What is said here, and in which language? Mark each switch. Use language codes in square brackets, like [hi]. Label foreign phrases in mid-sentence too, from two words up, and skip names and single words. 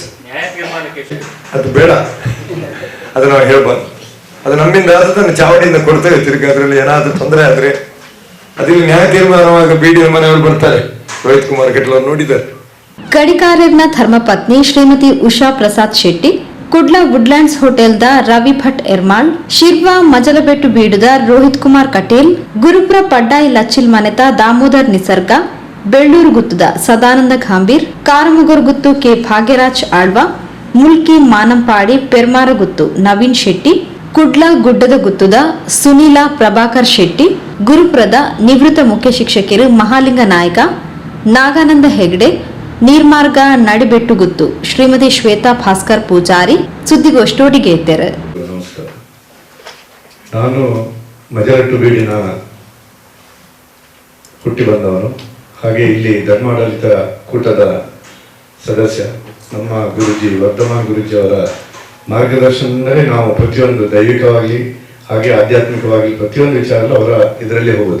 [kn] ಅದು ಬೇಡ, ಅದು ನಾವು ಹೇಳ್ಬಾರ್ದು. ಅದು ನಮ್ಮಿಂದ ಅದನ್ನು ಚಾವಡಿಯಿಂದ ಕೊಡ್ತೇವೆ. ತಿರುಗಿ ಅದರಲ್ಲಿ ಏನಾದರೂ ತೊಂದರೆ ಆದರೆ ಅದರಲ್ಲಿ ನ್ಯಾಯ ತೀರ್ಮಾನವಾಗ ಬಿಡಿಒ ಮನೆಯವರು ಬರ್ತಾರೆ, ರೋಹಿತ್ ಕುಮಾರ್ ಕಟೀಲ್ ಅವರು ನೋಡಿದ್ದಾರೆ. [tcy] ಕಡಿಕಾರ್ಯರ್ನ ಧರ್ಮಪತ್ನಿ ಶ್ರೀಮತಿ ಉಷಾ ಪ್ರಸಾದ್ ಶೆಟ್ಟಿ, ಕುಡ್ಲಾ ವುಡ್ಲ್ಯಾಂಡ್ಸ್ ಹೋಟೆಲ್ದ ರವಿ ಭಟ್ ಎರ್ಮಾಳ್, ಶಿರ್ವಾ ಮಜಲಬೆಟ್ಟು ಬೀಡುದ ರೋಹಿತ್ ಕುಮಾರ್ ಕಟೇಲ್, ಗುರುಪುರ ಪಡ್ಡಾಯಿ ಲಚ್ಚಿಲ್ ಮನೆತ ದಾಮೋದರ್ ನಿಸರ್ಗ, ಬೆಳ್ಳೂರು ಗುತ್ತುದ ಸದಾನಂದ ಘಾಂಬೀರ್, ಕಾರಮುಗೂರ್ ಗುತ್ತು ಕೆ ಭಾಗ್ಯರಾಜ್ ಆಳ್ವ, ಮುಲ್ಕಿ ಮಾನಂಪಾಡಿ ಪೆರ್ಮಾರ ಗುತ್ತು ನವೀನ್ ಶೆಟ್ಟಿ, ಕುಡ್ಲಾ ಗುಡ್ಡದ ಗುತ್ತುದ ಸುನೀಲಾ ಪ್ರಭಾಕರ್ ಶೆಟ್ಟಿ, ಗುರುಪುರದ ನಿವೃತ್ತ ಮುಖ್ಯ ಶಿಕ್ಷಕರು ಮಹಾಲಿಂಗ ನಾಯಕ, ನಾಗಾನಂದ ಹೆಗ್ಡೆ, ನೀರ್ಮಾರ್ಗ ನಡಿಬೆಟ್ಟು ಗುತ್ತು ಶ್ರೀಮತಿ ಶ್ವೇತಾ ಭಾಸ್ಕರ್ ಪೂಜಾರಿ [kn] ಸುದ್ದಿಗೋಷ್ಠಿಗೆ ಇದ್ದಾರೆ. ನಮಸ್ಕಾರ. ನಾನು ಮಜಲಟ್ಟು ಬೀಡಿನ ಹುಟ್ಟಿ ಬಂದವನು, ಹಾಗೆ ಇಲ್ಲಿ ಧರ್ಮಾಡಳಿತ ಕೂಟದ ಸದಸ್ಯ. ನಮ್ಮ ಗುರುಜಿ ವರ್ಧಮಾನ್ ಗುರುಜಿ ಅವರ ಮಾರ್ಗದರ್ಶನದಲ್ಲೇ ನಾವು ಪ್ರತಿಯೊಂದು ದೈವಿಕವಾಗಿ ಹಾಗೆ ಆಧ್ಯಾತ್ಮಿಕವಾಗಿ ಪ್ರತಿಯೊಂದು ವಿಚಾರ ಅವರ ಇದರಲ್ಲಿ ಹೋಗೋದು.